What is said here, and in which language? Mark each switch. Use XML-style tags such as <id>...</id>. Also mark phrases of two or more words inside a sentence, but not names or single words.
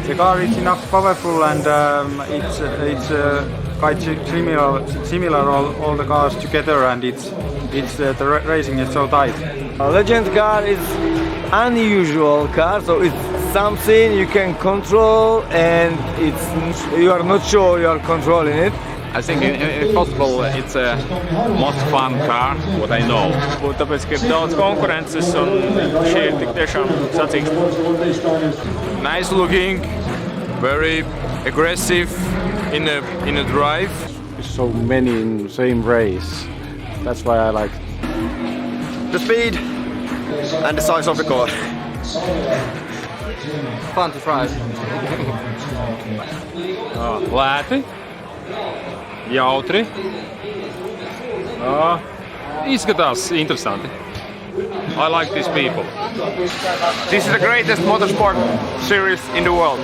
<en>The car is enough powerful and it's quite similar all the cars together, and the racing is so tight. A legend car is unusual car, so it's something you can control and you are not sure you are controlling it. I think if possible it's a most fun car what I know.</en> <lv>Tāpēc, ka ir daudz konkurences un šī ir tik tiešām sacīksts.</lv> <en>Nice looking, very aggressive in a drive. So many in the same race. That's why I like The speed and the size of the car. Fun to drive.</en> <lv>Lēti, jautri, izskatās interesanti.</lv> <en>I like these people. This is the greatest motorsport series in the world.</en>